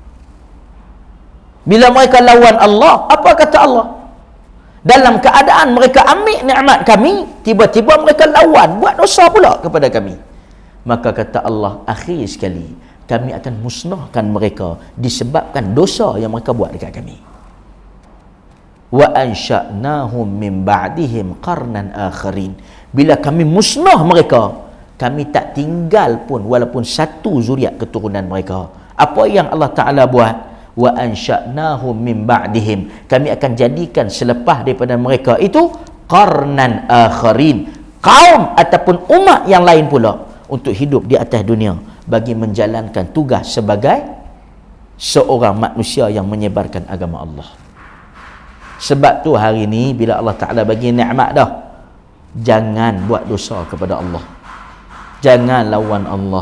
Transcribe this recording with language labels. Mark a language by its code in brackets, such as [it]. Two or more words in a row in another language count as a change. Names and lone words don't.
[ms] Bila mereka lawan Allah, apa kata Allah? Dalam keadaan mereka ambil nikmat kami, tiba-tiba mereka lawan, buat dosa pula kepada kami. Maka kata Allah, akhir sekali kami akan musnahkan mereka disebabkan dosa yang mereka buat dekat kami. [ar] وأنشأناهم من بعدهم قرنا آخرين. [ms] Bila kami musnah mereka, kami tak tinggal pun walaupun satu zuriat keturunan mereka. Apa yang Allah Ta'ala buat? [ar] وأنشأناهم من بعدهم. [ms] Kami akan jadikan selepas daripada mereka itu [ar] قرنا آخرين, [ms] kaum ataupun umat yang lain pula untuk hidup di atas dunia bagi menjalankan tugas sebagai seorang manusia yang menyebarkan agama Allah. Sebab tu hari ni bila Allah Ta'ala bagi nikmat dah, jangan buat dosa kepada Allah, jangan lawan Allah.